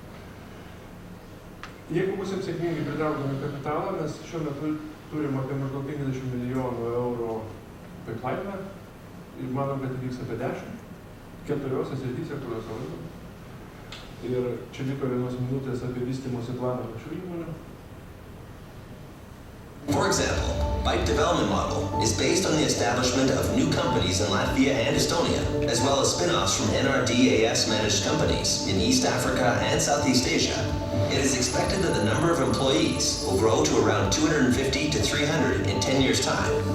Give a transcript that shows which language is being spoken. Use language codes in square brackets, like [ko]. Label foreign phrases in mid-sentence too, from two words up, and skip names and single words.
[lt] Jeigu būsim sėkmingai pritraukdami kapitalą, mes šiuo metu turim apie maždaug 50 milijonų eurų pipeline ir manom, kad įvyks apie 10, 4 srityse, kurios laimam. Ir čia liko 1 minutės apie vystymosi planą pačių įmonių. [en] For example, Byte development model is based on the establishment of new companies in Latvia and Estonia, as well as spin-offs from NRDAS managed companies in East Africa and Southeast Asia. It is expected that the number of employees will grow to around 250 to 300 in 10 years' time.